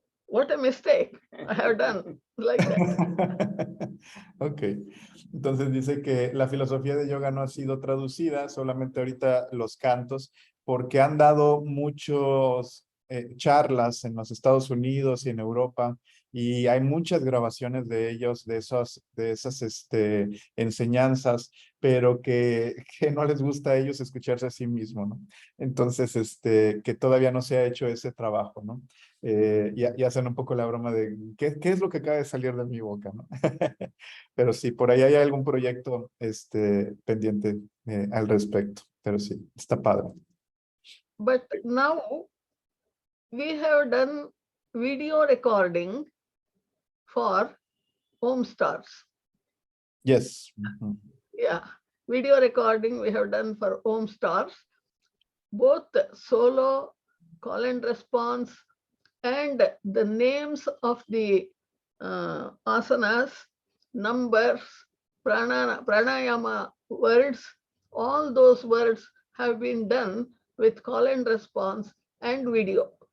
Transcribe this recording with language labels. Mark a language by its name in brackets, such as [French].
[English] What a mistake I have done like that. [Spanish] Ok, entonces dice que la filosofía de yoga no ha sido traducida, solamente ahorita los cantos, porque han dado muchos charlas en los Estados Unidos y en Europa, y hay muchas grabaciones de ellos, de esas enseñanzas, pero que no les gusta a ellos escucharse a sí mismos, ¿no? Entonces, que todavía no se ha hecho ese trabajo, ¿no? Y hacen un poco la broma de ¿qué es lo que acaba de salir de mi boca, ¿no? Pero sí, por ahí hay algún proyecto pendiente al respecto, pero sí, está padre. [English] But now we have done video recording for home stars. Yes. Yeah, video recording we have done for home stars, both solo, call and response, and the names of the asanas, numbers, pranayama words, all those words have been done with call and response and video.